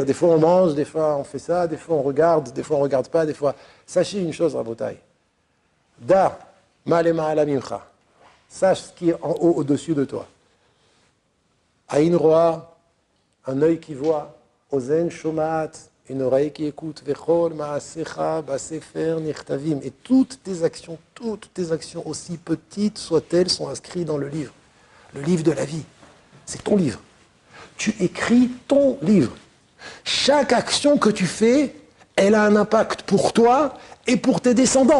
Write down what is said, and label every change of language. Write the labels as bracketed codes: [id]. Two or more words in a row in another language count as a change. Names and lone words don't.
[fr] Des fois on mange, des fois on fait ça, des fois on regarde pas, des fois... Sachez une chose, Rabotai. [he] דע, מה למעלה ממך. [fr] Sache ce qui est en haut, au-dessus de toi. [he] עין רואה, [fr] un œil qui voit, [he] אוזן שומעת, [fr] une oreille qui écoute, [he] וכל מעשיך בספר נכתבים, [fr] et toutes tes actions, aussi petites soient-elles, sont inscrites dans le livre de la vie. C'est ton livre. Tu écris ton livre. Chaque action que tu fais, elle a un impact pour toi et pour tes descendants.